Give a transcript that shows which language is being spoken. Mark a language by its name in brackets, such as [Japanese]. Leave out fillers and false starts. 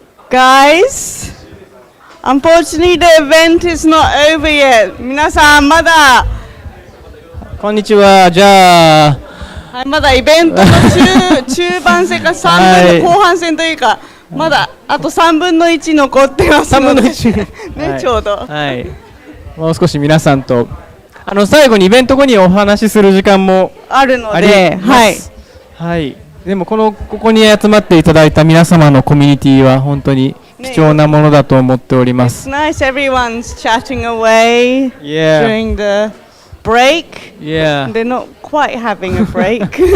[English] Guys, unfortunately the event is not over yet. [Japanese] 皆さんまだ、こんにちは。じゃあ、はい、まだイベントの中盤戦か3分の後半戦というか、まだあと3分の1残ってますので、ね、ちょうど。はい。もう少し皆さんと最後にイベント後にお話しする時間もあるので、はい。はい。でもここに集まっていただいた皆様のコミュニティは本当に貴重なものだと思っております。 [English] It's nice everyone's chatting away during the break. Yeah. They're not quite having a break.